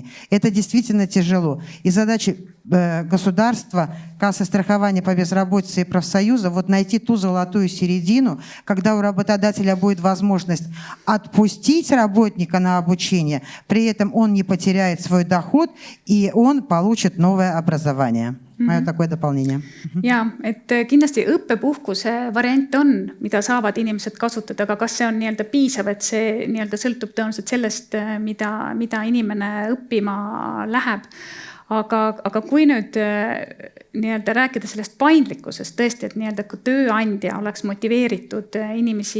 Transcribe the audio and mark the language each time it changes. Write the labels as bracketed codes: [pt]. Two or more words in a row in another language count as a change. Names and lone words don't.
[ru] Это действительно тяжело. И задача государства, кассы страхования по безработице и профсоюза вот найти ту золотую середину, когда у работодателя будет возможность отпустить работника на обучение, при этом он не потеряет свой доход и он получит новое образование. Minu такое дополнение. [et] Ja, et kindlasti õppepuhkuse variant on, mida saavad inimesed kasutada, aga kas see on nii-öelda piisav, et see nii-öelda sõltub tõenäoliselt sellest, mida inimene õppima läheb. Aga kui nüüd nii-öelda rääkida sellest paindlikkusest tõesti, et nii-öelda kui tööandja oleks motiveeritud inimesi